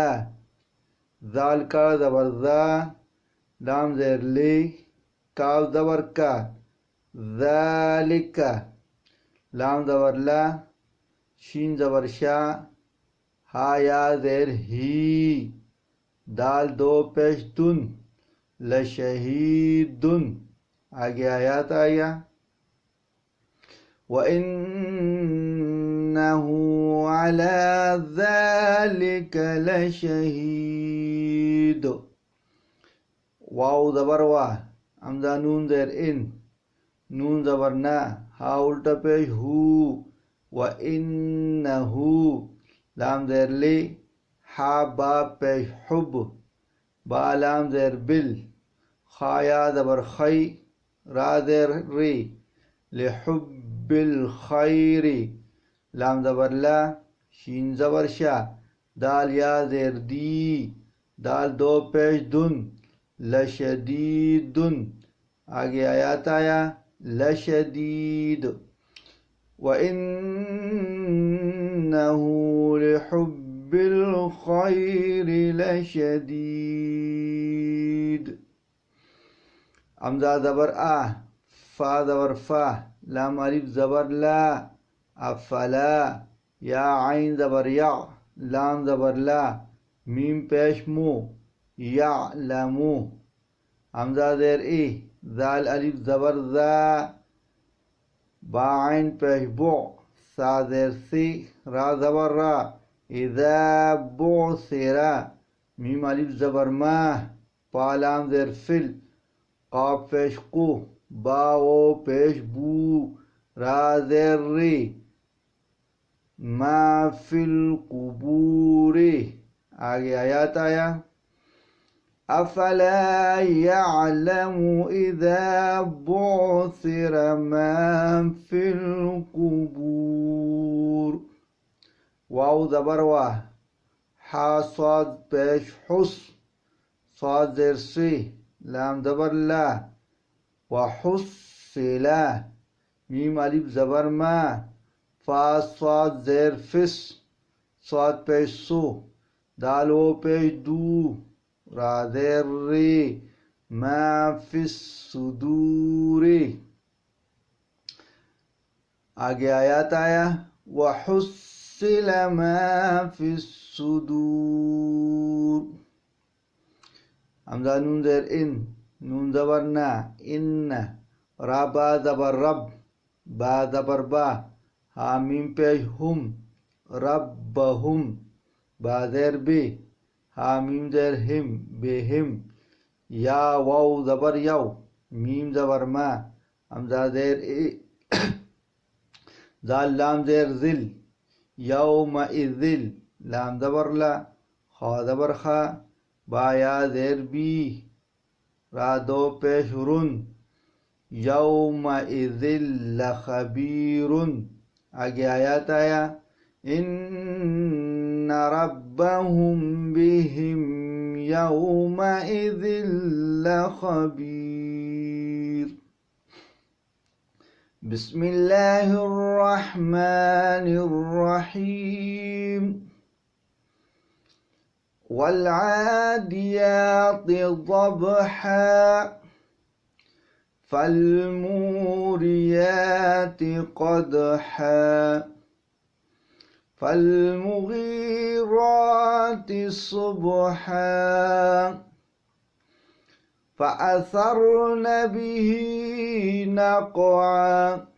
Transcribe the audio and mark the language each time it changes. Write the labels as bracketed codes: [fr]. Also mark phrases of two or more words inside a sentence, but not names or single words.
[ur] ذال کڑا زبر ذا، لام زیر لی، کاف زبر کا، ذالک. لام زبر لا، شین زبر شا، ہا یا زیر ہی، دال دو پیش دن، لشہیدن. آگے آیات آیا [ar] وَإِنَّهُ عَلَى ذَلِكَ لَشَهِيدٌ. [ur] واو زبر وا، حمزہ نون زیر ان، نون زبر نا، ہا الٹا پیش ہو، وَإِنَّهُ لام زیر لی، ہا با پیش حب، با لام زیر بل، خا یا زبر خی، را زیر ری، [ar] لحب الخیر، [ur] لام زبر لا، شین زبر شا، دال یا زیر دی، دال دو پیش دن، لشدیدن، آگے آیات آیا لشدید، [ar] وَإِنَّهُ لِحُبِّ الْخَيْرِ لَشَدِيدٌ. [ur] امزا زبر آ، فا زبر فا، لام الف زبر لا، افلا، یا عین زبر یا، لام زبر لا، میم پیش مو، یعلمو، امزا زیر ای، زال الف زبر ذا، با عین پیش بو، سا زیر سی، را زبر را، اذا بعثرا، میم الف زبر ما، پا لام زیر فل، قاف پیش قو، با او پیش بو، را زیر ری، [ar] ما فی القبور، [ur] آگے آیات آیا [ar] افلا يعلم اذا بعثر ما في القبور. [ur] واو زبر وا، حا صاد پیش حس، صاد زیر سی، لام زبر لا، وحصلا، میم الف زبر ما، فا صاد زیر فس، صاد پیش سو، دال و پیش دو، را زیر ری، [ar] ما فی الصدور، [ur] آگے آیات آیا [ar] وحصل ما فی الصدور. [ur] حمزہ نون زیر ان، نون زبر نا، ان، را با زبر رب، با زبر با، حامیم پیش ہم، ربہم، با زیر بی، حامیم زیر ہم، بہم، یا واو زبر یو، میم زبر ما، حمزہ زیر ای، زال لام زیر ذل، یومئذل، لام زبر لا، خا زبر خا، با یا زیر بی، را دو پیش رن، یومئذل لخبیرن، [ar] آگے آیات آیا ان ربهم بهم یومئذ لخبیر. بسم اللہ الرحمن الرحیم. والعادیات ضبحا فالموریات قدحا فالمغیرات صبحا فأثرن به نقعا